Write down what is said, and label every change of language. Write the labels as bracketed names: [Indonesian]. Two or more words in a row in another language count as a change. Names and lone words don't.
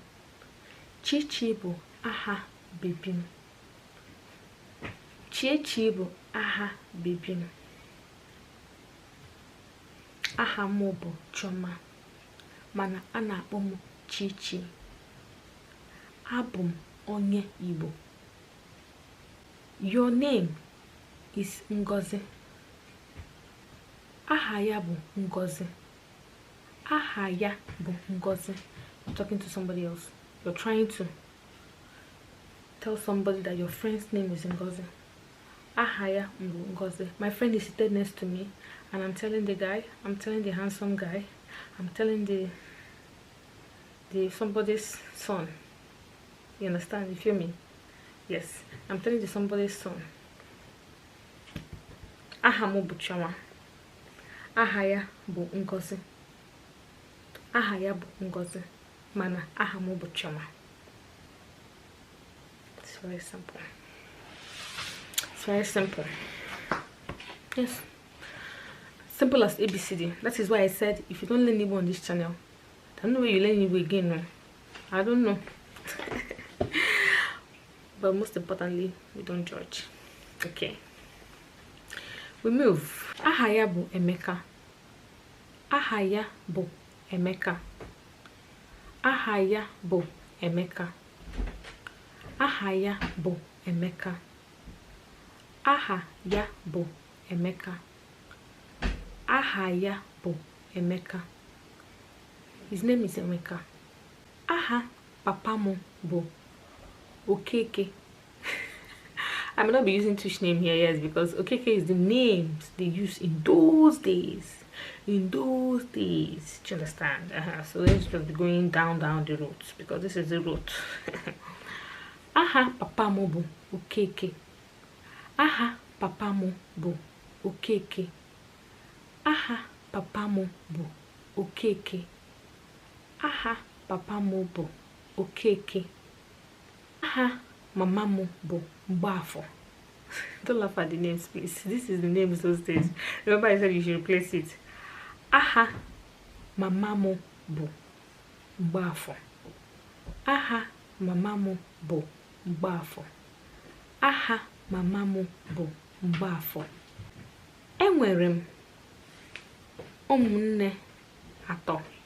[Igbo] Chichi bụ aha bebi m. Chichi bụ aha bebi m. Aha m bụ Chioma, mana a na-akpọ m Chichi. Abụ m onye Igbo. [English] Your name is Ngozi. [Igbo] Aha ya bụ Ngozi. Aha ya bụ Ngozi. [English] You're talking to somebody else. You're trying to tell somebody that your friend's name is Ngozi. [Igbo] Aha ya bụ Ngozi. [English] My friend is seated next to me, and I'm telling the guy, I'm telling the handsome guy, I'm telling the somebody's son. You understand? You feel me? Yes, I'm telling the somebody's son. [Igbo] Aha m bụ Chioma. Aha ya bụ Ngozi. Aha ya bụ Ngozi, mana aha m bụ Chioma. [English] It's very simple. It's very simple. Yes. Simple as ABCD. That is why I said if you don't learn Igbo on this channel, I don't know where you learn Igbo again. No? I don't know. But most importantly, we don't judge. Okay. We move. [Igbo] Aha ya bụ Emeka. Aha ya bụ Emeka. Aha ya bụ Emeka. Aha ya bụ Emeka. Aha ya bụ Emeka. Aha ya bụ Emeka. [English] His name is Emeka. [Igbo] Aha papa m bụ Okeke. [English] I may not be using Tush name here, yes, because Okeke is the names they use in those days. In those days, do you understand? So let's just be going down the road, because this is the road. [Igbo] Aha papa m bụ Okeke. Aha papa m bụ Okeke. Aha papa m bụ Okeke. Aha papa m bụ Okeke. Aha mama m bụ Mgbafọ. [English] Don't laugh at the names, please. This is the names those days. Remember I said you should replace it. [Igbo] Aha mama m bụ Mgbafọ. Aha mama m bụ Mgbafọ. Aha mama m bụ Mgbafọ. Enwere m ụmụnne atọ.